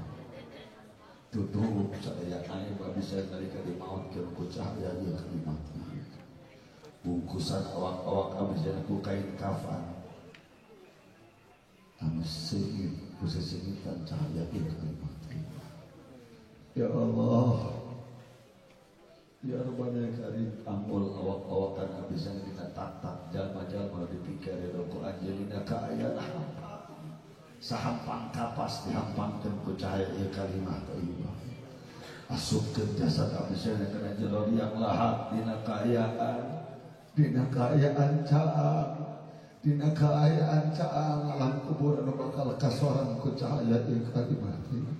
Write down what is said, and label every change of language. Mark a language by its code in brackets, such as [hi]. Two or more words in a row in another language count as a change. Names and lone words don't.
[su] Tutup sadaya aib abdi sadaya nalika di maut ku cahaya ieu [ar] كلمة طيبة. [su] Bungkusan awak-awak abdi sadaya ku kain kafan anu seueur ku sesengitan cahaya ieu [ar] كلمة طيبة. يا الله يا ربنا يا كريم, [su] angul awak-awakan abdi sadaya dina tatak jalma-jalma dipikir ya Quran jelina ka aya sahampang kapas dihampangkeun ku cahaya ieu [ar] كلمة طيبة. [su] Asupkeun jasad abdi sadaya kana jero liang lahat dina kaayaan caang, dina kaayaan caang alam kubur anu bakal kasoran ku cahaya ieu [ar] كلمة طيبة.